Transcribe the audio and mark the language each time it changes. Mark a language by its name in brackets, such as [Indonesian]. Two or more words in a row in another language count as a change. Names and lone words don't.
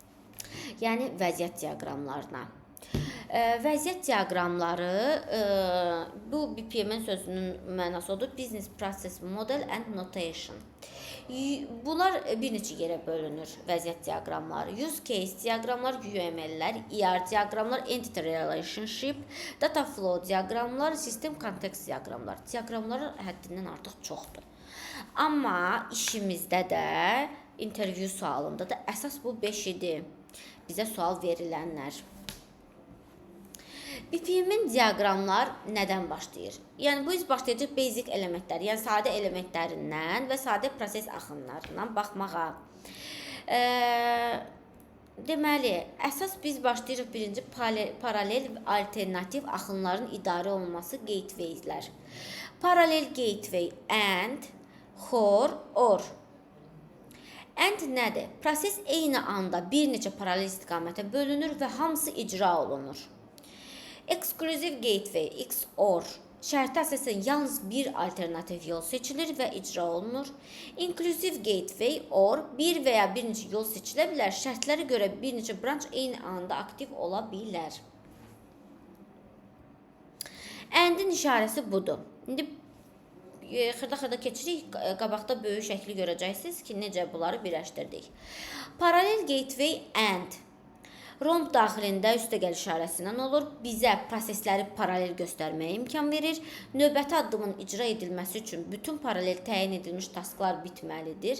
[Azerbaijani] Yəni vəziyyət diaqramlarına. Vəziyyət diaqramları bu BPM-in sözünün mənası odur. [English] Business Process Model and Notation. [Azerbaijani] Bunlar bir neçə yerə bölünür vəziyyət diaqramları. [English] Use case [Azerbaijani] diaqramlar, UML-lər, ER diaqramlar, [English] entity relationship, data flow diaqramlar, system context diaqramlar. [Azerbaijani] Diaqramlar həddindən artıq çoxdur. Amma işimizdə də, intervyu sualında da əsas bu 5 idi. Bizə sual verilənlər. BPM-in diaqramlar nədən başlayır? Yəni, bu biz başlayacaq basic elementlər, yəni sadə elementlərindən və sadə proses axınlarından baxmağa. Deməli, əsas biz başlayırıq birinci paralel və alternativ axınların idarə olunması gatewaylər. [English] Paralel gateway and, xor, or. [Azerbaijani] And nədir? Proses eyni anda bir neçə paralel istiqamətə bölünür və hamısı icra olunur. [English] Exclusive gateway, [Azerbaijani] XOR, şərtə əsasən yalnız bir alternativ yol seçilir və icra olunur. [English] Inclusive gateway, OR, [Azerbaijani] bir və ya bir neçə yol seçilə bilər. Şərtlərə görə bir neçə branch eyni anda aktiv ola bilər. AND-in işarəsi budur. İndi xırda-xırda keçirik, qabaqda böyük şəkli görəcəksiniz ki, necə bunları birləşdirdik. [English] Paralel gateway AND. [Azerbaijani] Romb daxilində üstəgəl işarəsindən olur. Bizə prosesləri paralel göstərməyə imkan verir. Növbəti addımın icra edilməsi üçün bütün paralel təyin edilmiş tasklar bitməlidir.